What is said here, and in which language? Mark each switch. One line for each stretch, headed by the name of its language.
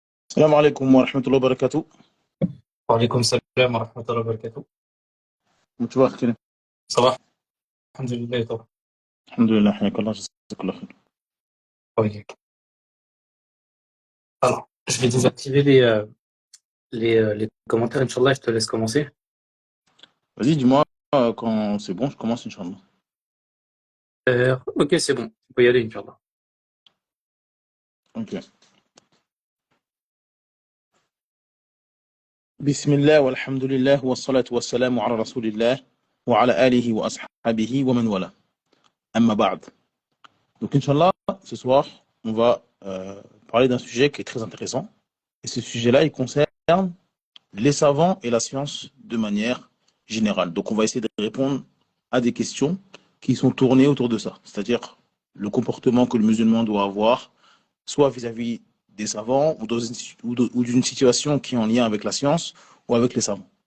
Arabic: السلام عليكم ورحمة الله وبركاته. Wa alaykum salam wa rahmatullahi wa barakatuh. متبارك كريم.
French: Ça va? Alhamdulillah et toi?
Arabic: الحمد لله حياك الله جزاك الله خير. Ok.
French: Alors, je vais désactiver les commentaires, Inch'Allah, je te laisse commencer. Vas-y, dis-moi quand c'est bon, je commence Inch'Allah. Ok, c'est bon. Tu peux y aller, Inch'Allah. Ok.
Arabic: بسم الله والحمد لله والصلاة والسلام على رسول الله وعلى آله وأصحابه ومن والاه. أما بعد.
French: Donc Inch'Allah, ce soir, on va parler d'un sujet qui est très intéressant. Et ce sujet-là, il concerne les savants et la science de manière générale. Donc on va essayer de répondre à des questions qui sont tournées autour de ça. C'est-à-dire le comportement que le musulman doit avoir, soit vis-à-vis des savants ou d'une situation qui est en lien avec la science ou avec les savants.